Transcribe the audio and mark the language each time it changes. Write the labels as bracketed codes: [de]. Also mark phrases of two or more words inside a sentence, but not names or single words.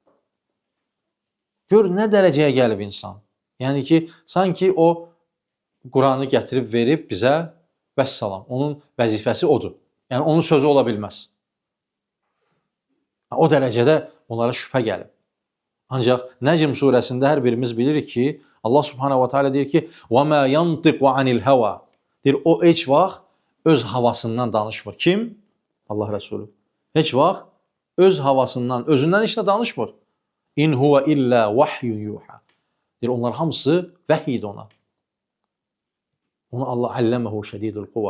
[az] Gör, nə dərəcəyə gəlib insan. Yəni ki, sanki o Quranı gətirib verib bizə, vəssalam, onun vəzifəsi odur. Yəni, onun sözü ola bilməz. O dərəcədə onlara şübhə gəlib. Ancaq Nəcm surəsində hər birimiz bilirik ki, Allah [ar] سبحانه وتعالى [az] deyir ki, [ar] وَمَا يَنْطِقُ عَنِ الْهَوَى. [az] Deyir, o heç vaxt öz havasından danışmır. Kim? Allah Rəsulü. Heç vaxt öz havasından, özündən heç nə danışmır. [ar] إن هو إلا وحي يوحى. [az] Deyir, onlar hamısı vəhiy idi ona. Onu Allah [ar] علمه شديد القوى.